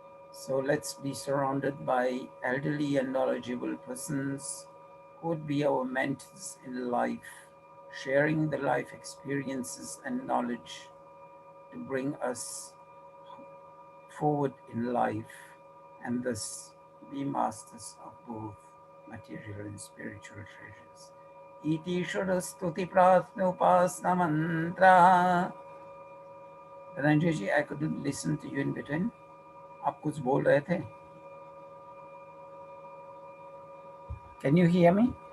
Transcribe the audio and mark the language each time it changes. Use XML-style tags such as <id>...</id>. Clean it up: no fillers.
<en>So let's be surrounded by elderly and knowledgeable persons who would be our mentors in life, sharing the life experiences and knowledge to bring us forward in life and thus be masters of both material and spiritual treasures.</en> <sa>इति षुडस्तुति प्रार्थनोपासना mantra.</sa> <en>Ranjay ji, I couldn't listen to you in between.</en> <hi>आप कुछ बोल रहे थे?</hi> <en>Can you hear me?</en>